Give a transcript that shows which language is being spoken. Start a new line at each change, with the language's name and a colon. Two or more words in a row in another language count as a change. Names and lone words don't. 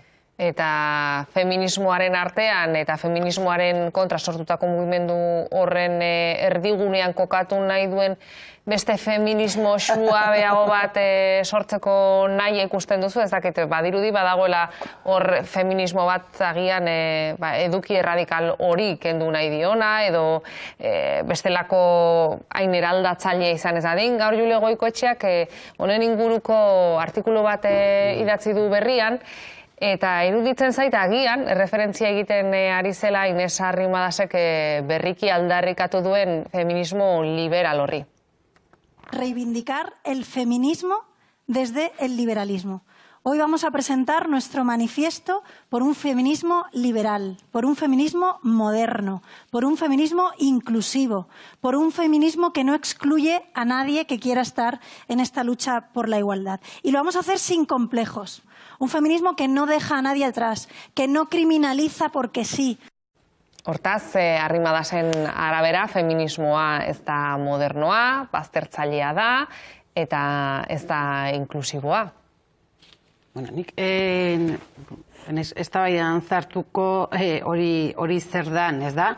Basque: Eta feminismoaren artean eta feminismoaren kontra sortutako mugimendu horren erdigunean kokatu nahi duen beste feminismo suabeago bat sortzeko nahi ikusten duzu, ez dakit, badirudi badagoela hor feminismo bat agian eduki erradikal hori kendu nahi diona, edo bestelako hain eraldatzailea izan ez adin. Gaur Julio Goikoetxeak honen inguruko artikulu bat idatzi du berrian, eta iruditzen zait agian, referentzia egiten ari zela Ines Arrimadasek berriki aldarrikatu duen feminismo liberal horri.
Spanish: Reivindicar el feminismo desde el liberalismo. Hoy vamos a presentar nuestro manifiesto por un feminismo liberal, por un feminismo moderno, por un feminismo inclusivo, por un feminismo que no excluye a nadie que quiera estar en esta lucha por la igualdad. Y lo vamos a hacer sin complejos. Un feminismo que no deja a nadie atrás, que no criminaliza porque sí.
Basque: Hortaz, Arrimadasen arabera, feminismoa ez da modernoa, baztertzailea da, eta ez da inklusiboa. Bueno, nik ez da baian zartuko hori zer dan, ez da?